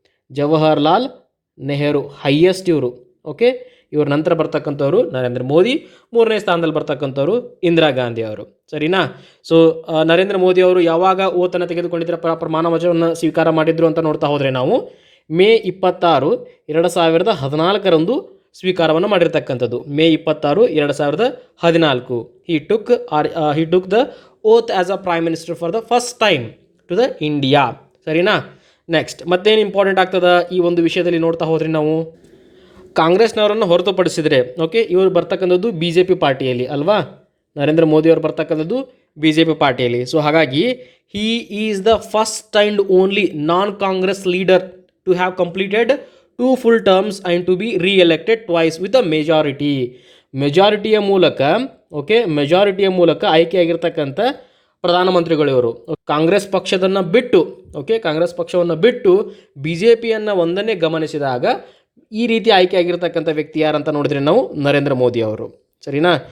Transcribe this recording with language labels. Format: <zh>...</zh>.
<kn>Jawaharlal Nehru highest ಇವರು. Okay, ಇವ್ರ ನಂತರ ಬರ್ತಕ್ಕಂಥವ್ರು ನರೇಂದ್ರ ಮೋದಿ, 3ನೇ ಸ್ಥಾನದಲ್ಲಿ ಬರ್ತಕ್ಕಂಥವ್ರು ಇಂದಿರಾ ಗಾಂಧಿ ಅವರು. ಸರಿನಾ? ಸೊ ನರೇಂದ್ರ ಮೋದಿ ಅವರು ಯಾವಾಗ ಓತನ್ನು ತೆಗೆದುಕೊಂಡಿದ್ದರೆ, ಪ್ರಮಾಣ ವಚನವನ್ನು ಸ್ವೀಕಾರ ಮಾಡಿದ್ರು ಅಂತ ನೋಡ್ತಾ ಹೋದರೆ ನಾವು ಮೇ 26, 2014 ಸ್ವೀಕಾರವನ್ನು ಮಾಡಿರ್ತಕ್ಕಂಥದ್ದು.</kn> <en>May 26, 2014 he took the oath as a prime minister for the first time to the India.</en> <kn>ಸರಿನಾ? ನೆಕ್ಸ್ಟ್ ಮತ್ತೇನು ಇಂಪಾರ್ಟೆಂಟ್ ಆಗ್ತದೆ ಈ ಒಂದು ವಿಷಯದಲ್ಲಿ ನೋಡ್ತಾ ಹೋದ್ರೆ ನಾವು ಕಾಂಗ್ರೆಸ್ನವರನ್ನು ಹೊರತುಪಡಿಸಿದರೆ, ಓಕೆ, ಇವರು ಬರ್ತಕ್ಕಂಥದ್ದು BJP ಪಾರ್ಟಿಯಲ್ಲಿ ಅಲ್ವಾ? ನರೇಂದ್ರ ಮೋದಿ ಅವರು ಬರ್ತಕ್ಕಂಥದ್ದು BJP ಪಾರ್ಟಿಯಲ್ಲಿ. ಸೊ ಹಾಗಾಗಿ</kn> <en>he is the first and only non-Congress leader to have completed 2 full terms and to be re-elected twice with a majority.</en> <kn>ಮೆಜಾರಿಟಿಯ ಮೂಲಕ, ಓಕೆ, ಮೆಜಾರಿಟಿಯ ಮೂಲಕ ಆಯ್ಕೆಯಾಗಿರ್ತಕ್ಕಂಥ ಪ್ರಧಾನಮಂತ್ರಿಗಳು ಇವರು. ಕಾಂಗ್ರೆಸ್ ಪಕ್ಷದನ್ನು ಬಿಟ್ಟು, ಓಕೆ, ಕಾಂಗ್ರೆಸ್ ಪಕ್ಷವನ್ನು ಬಿಟ್ಟು BJPಯನ್ನು ಒಂದನ್ನೇ ಗಮನಿಸಿದಾಗ ಈ ರೀತಿ ಆಯ್ಕೆಯಾಗಿರ್ತಕ್ಕಂಥ ವ್ಯಕ್ತಿ ಯಾರಂತ ನೋಡಿದ್ರೆ ನಾವು ನರೇಂದ್ರ ಮೋದಿ ಅವರು. ಸರಿನಾ?</kn>